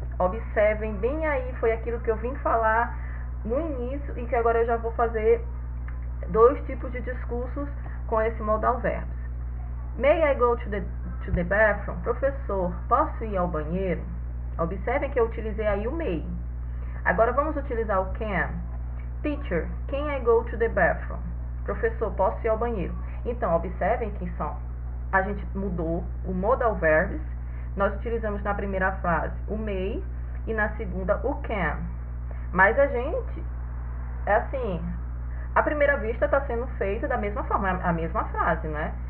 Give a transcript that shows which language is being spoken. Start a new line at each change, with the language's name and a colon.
Portuguese: Observem, bem aí, foi aquilo que eu vim falar no início e que agora eu já vou fazer dois tipos de discursos com esse modal verbs.
English: May I go to the bathroom?
Portuguese: Professor, posso ir ao banheiro? Observem que eu utilizei aí o may. Agora vamos utilizar o can.
English: Teacher, can I go to the bathroom?
Portuguese: Professor, posso ir ao banheiro? Então, observem que a gente mudou o modal verbs. Nós utilizamos na primeira frase o may e na segunda o can. Mas a gente, à primeira vista está sendo feita da mesma forma, a mesma frase, né?